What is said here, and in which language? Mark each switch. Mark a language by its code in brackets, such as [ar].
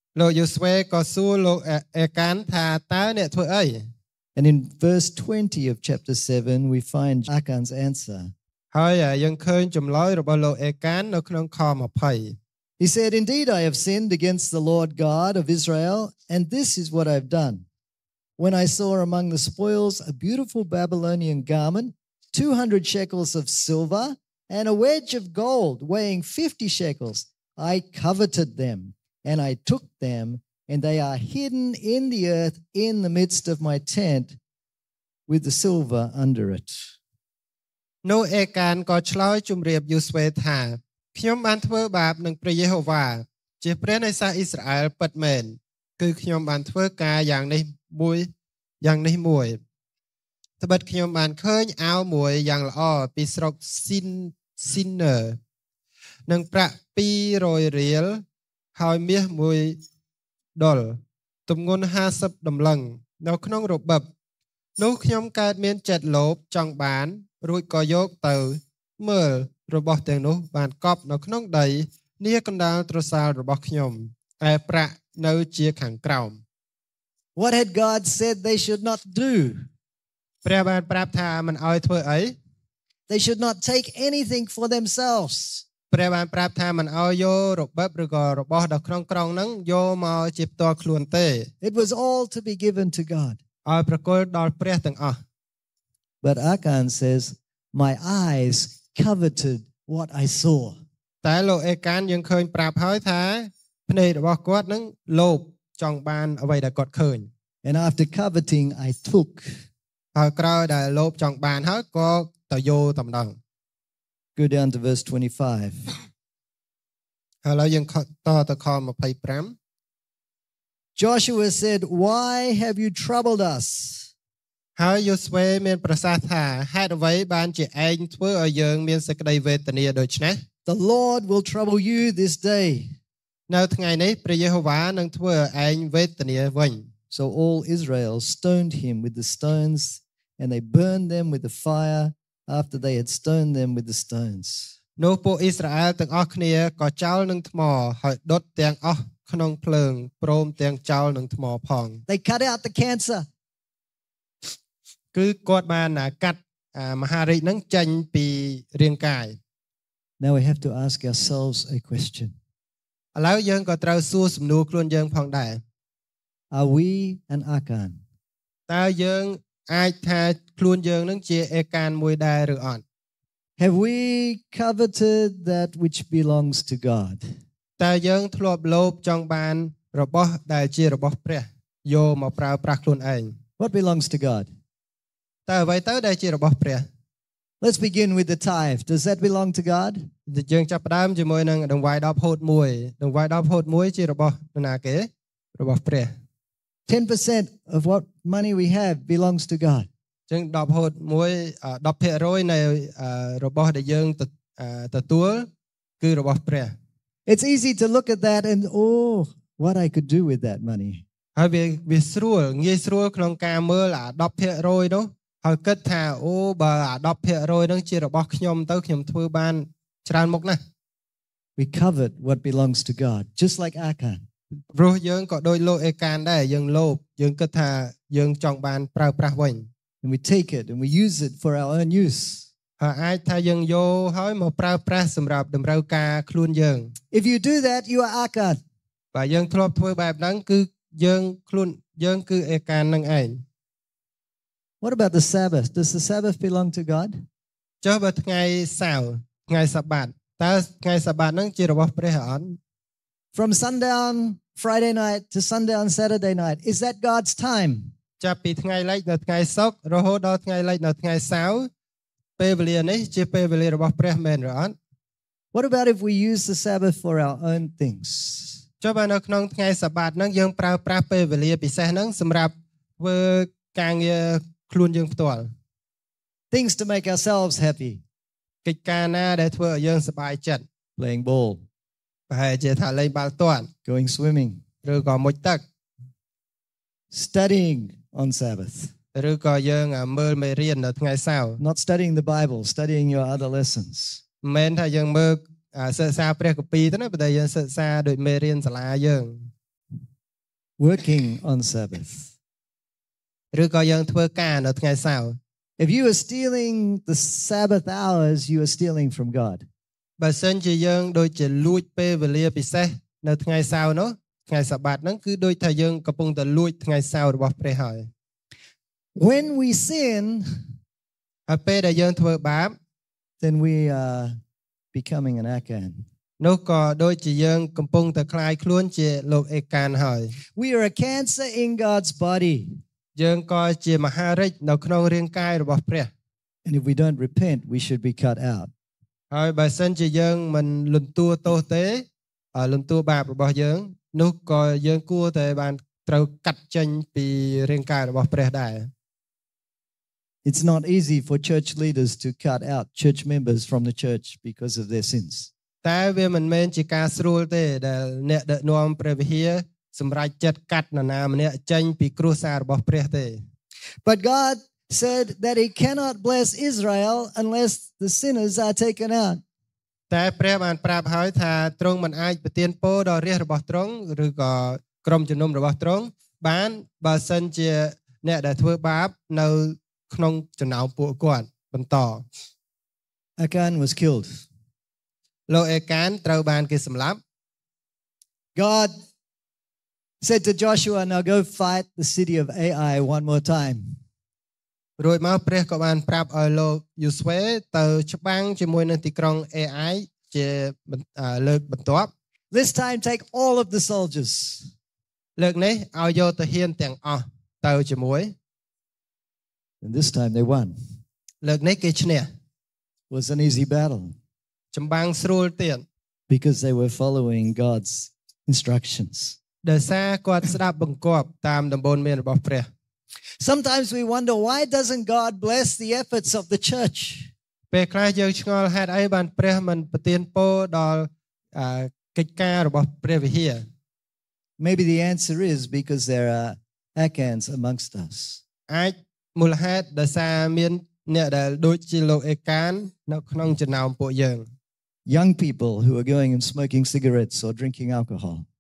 [km] លោកយូស្វេក៏សួរលោកអេកានថាតើអ្នកធ្វើអី [en] And in verse 20 of chapter 7 we find Achan's answer. [km] ហើយយើងឃើញចម្លើយរបស់លោកអេកាននៅក្នុងខ20 [en] He said, Indeed, I have sinned against the Lord God of Israel, and this is what I've done. When I saw among the spoils a beautiful Babylonian garment, 200 shekels of silver, and a wedge of gold weighing 50 shekels, I coveted them, and I took them, and they are hidden in the earth in the midst of my tent with the silver under it. [km] No, Ekan, ko chloy chumrieb yuswe tha. ខ្ញុំបានធ្វើបាបនឹងព្រះយេហូវ៉ាជាព្រះនៃសាសអ៊ីស្រាអែលពិតមែនគឺខ្ញុំបានធ្វើការយ៉ាងនេះមួយយ៉ាងនេះមួយត្បិតខ្ញុំបានឃើញអាវមួយយ៉ាងល្អពីស្រុកស៊ី នឹងប្រាក់200រៀលហើយមាស1ដុលទម្ងន់50ដំឡឹងនៅក្នុងរបបនោះខ្ញុំកើតមានចិត្តលោភចង់បានរួចក៏យកទៅមើលរបស់ទាំងនោះបានកប់នៅក្នុងដីនេះកណ្ដាលត្រសាលរបស់ខ្ញុំតែប្រាក់នៅជាខាងក្រោម [en] What had God said they should not do? [km] ព្រះបានប្រាប់ថាមិនឲ្យធ្វើអី [en] They should not take anything for themselves. [km] ព្រះបានប្រាប់ថាមិនឲ្យយករបបឬក៏របស់ដល់ក្នុងក្រុងហ្នឹងយកមកជាផ្ទាល់ខ្លួនទេ [en] It was all to be given to God. [km] ឲ្យប្រគល់ដល់ព្រះទាំងអស់ [en] But Achan says, my eyes coveted what I saw. [km] តែលោកអេកានយើងឃើញប្រាប់ហើយថាភ្នែករបស់គាត់នឹងលោភចង់បានអ្វីដែលគាត់ឃើញ [en] And after coveting I took. [km] ហើយក្រោយដែលលោភចង់បានហើយក៏ទៅយកតម្ដង [en] Go down to verse 25. [km] ហើយឡើយយើងតទៅខ25. [en] Joshua said, "Why have you troubled us?" [km] ហើយយូស្វេមានប្រសាសន៍ថាហេតុអ្វីបានជាឯងធ្វើឲ្យយើងមានសេចក្តីវេទនាដូច្នេះ [en] The Lord will trouble you this day. [km] នៅថ្ងៃនេះព្រះយេហូវ៉ានឹងធ្វើឲ្យឯងវេទនាវិញ [en] So all Israel stoned him with the stones and they burned them with the fire after they had stoned them with the stones. [km] នោះពួកអ៊ីស្រាអែលទាំងអស់គ្នាក៏ចោលនឹងថ្មហើយដុតទាំងអស់ក្នុងភ្លើងព្រមទាំងចោលនឹងថ្មផង [en] They cut out the cancer. [km] គឺគាត់បានកាត់មហារាជនឹងចេញពីរាងកាយ [en] Now we have to ask ourselves a question [km] ឥឡូវយើងក៏ត្រូវសួរសំណួរខ្លួនយើងផងដែរ [en] Are we an Achan [km] តើយើងអាចថាខ្លួនយើងនឹងជាអេកានមួយដែរឬអត់ [en] Have we coveted that which belongs to God [km] តើយើងធ្លាប់លោភចង់បានរបស់ដែលជារបស់ព្រះយកមកប្រើប្រាស់ខ្លួនឯង [en] What belongs to God [km] តើអ្វីទៅដែលជារបស់ព្រះ [en] Let's begin with the tithe. Does that belong to God? [km] យើងចាប់ផ្ដើមជាមួយនឹងដង្វាយដល់ផូត1. ដង្វាយដល់ផូត1ជារបស់នរណាគេ? របស់ព្រះ. [en] 10% of what money we have belongs to God. [km] យើងដល់ផូត1 10% នៃរបស់ដែលយើងទទួលគឺរបស់ព្រះ. [en] It's easy to look at that and oh, what I could do with that money. [km] ហើយវាស្រួលងាយស្រួលក្នុងការមើលអា 10% នោះហើយគិតថាអូបើអា 10% នឹងជារបស់ខ្ញុំទៅខ្ញុំធ្វើបានច្រើនមុខណាស់ [en] We covet what belongs to God just like Achan [km] ព្រោះយើងក៏ដូចលោកអេកានដែរយើងលោភយើងគិតថាយើងចង់បានប្រើប្រាស់វិញ [en] We take it and we use it for our own use [km] ហើយអាចថាយើងយកហើយមកប្រើប្រាស់សម្រាប់តម្រូវការខ្លួនយើង [en] If you do that you are Achan [km] បើយើងធ្លាប់ធ្វើបែបហ្នឹងគឺយើងខ្លួនយើងគឺអេកាននឹងឯង [en] What about the Sabbath? Does the Sabbath belong to God? [km] ចុះបើថ្ងៃសៅរ៍ថ្ងៃសប្បាតតើថ្ងៃសប្បាតនឹងជារបស់ព្រះអង្គ [en] From sundown Friday night to sundown Saturday night is that God's time? [km] ចាប់ពីថ្ងៃលិចនៅថ្ងៃសុក្ររហូតដល់ថ្ងៃលិចនៅថ្ងៃសៅរ៍ពេលវេលានេះជាពេលវេលារបស់ព្រះមែនឬអត់ [en] What about if we use the Sabbath for our own things? [km] ចុះបើនៅក្នុងថ្ងៃសប្បាតនឹងយើងប្រើប្រាស់ពេលវេលាពិសេសនឹងសម្រាប់ធ្វើការងារខ្លួនយើងផ្ទាល់ [en] things to make ourselves happy [km] កិច្ចការណាដែលធ្វើឲ្យយើងសប្បាយចិត្ត [en] playing ball [km] ប្រហែលជាថាលេងបាល់ទាត់ [en] going swimming [km] ឬក៏មុជទឹក [en] studying on sabbath [km] ឬក៏យើងមើលមេរៀននៅថ្ងៃសៅរ៍ [en] not studying the bible studying your other lessons [km] មែនថាយើងមើលសិក្សាព្រះគម្ពីរទៅណាប៉ុន្តែយើងសិក្សាដោយមេរៀនសាលាយើង [en] working on Sabbath? [km] ឬក៏យើងធ្វើការនៅថ្ងៃសៅរ៍? [en] If you are stealing the Sabbath hours, you are stealing from God. [km] បើសិនជាយើងដូចជាលួចពេលវេលាពិសេសនៅថ្ងៃសៅរ៍នោះថ្ងៃសាបាតហ្នឹងគឺដូចថាយើងកំពុងតែលួចថ្ងៃសៅរ៍របស់ព្រះហើយ [en] When we sin, [km] ពេលដែលយើងធ្វើបាប [en] then we are becoming an Achan. [km] នោះក៏ដូចជាយើងកំពុងតែคลายខ្លួនជាលោកអេកានហើយ [en] We are a cancer in God's body. [km] យើងក៏ជាមហារីកនៅក្នុងរាងកាយរបស់ព្រះ [en] And if we don't repent, we should be cut out. [km] ហើយបើសិនជាយើងមិនលន់តួទោសទេលន់តួបាបរបស់យើងនោះក៏យើងគួរតែបានត្រូវកាត់ចេញពីរាងកាយរបស់ព្រះដែរ [en] It's not easy for church leaders to cut out church members from the church because of their sins. [km] តែវាមិនមែនជាការស្រួលទេដែលអ្នកដឹកនាំព្រះវិហារសម្រេចចិត្តកាត់នរណាម្នាក់ចេញពីគ្រួសាររបស់ព្រះទេ [en] But God said that he cannot bless Israel unless the sinners are taken out. [km] តែព្រះបានប្រាប់ហើយថាទ្រង់មិនអាចប្រទានពរដល់រាសរបស់ទ្រង់ឬក៏ក្រុមជំនុំរបស់ទ្រង់បានបើសិនជាអ្នកដែលធ្វើបាបនៅក្នុងចំណោមពួកគាត់បន្ត [en] Achan was killed. [km] លោក Achan ត្រូវបានគេសម្លាប់ [en] God said to Joshua, "Now go fight the city of Ai one more time." [km] រួចមកព្រះក៏បានប្រាប់ឲ្យលោក Yosue ទៅច្បាំងជាមួយនឹងទីក្រុង Ai ជាលើកបន្ទាប់ [en] "This time take all of the soldiers." [km] លើកនេះឲ្យយកទៅហានទាំងអស់ទៅជាមួយ [en] And this time they won. [km] លើកនេះគេឈ្នះ [en] Was an easy battle. [km] ចម្បាំងស្រួលទៀត [en] Because they were following God's instructions. [km] ដោយសារគាត់ស្ដាប់បង្គាប់តាមដំបូន្មានរបស់ព្រះ [en] Sometimes we wonder why doesn't God bless the efforts of the church? [km] ពេលខ្លះយើងឆ្ងល់ហេតុអីបានព្រះមិនប្រទានពរដល់កិច្ចការរបស់ព្រះវិហារ [en] Maybe the answer is because there are Achans amongst us. [km] អាចមូលហេតុដែលសារមានអ្នកដែលដូចជាលោកអេកាននៅក្នុងចំណោមពួកយើង [en] Young people who are going and smoking cigarettes or drinking alcohol.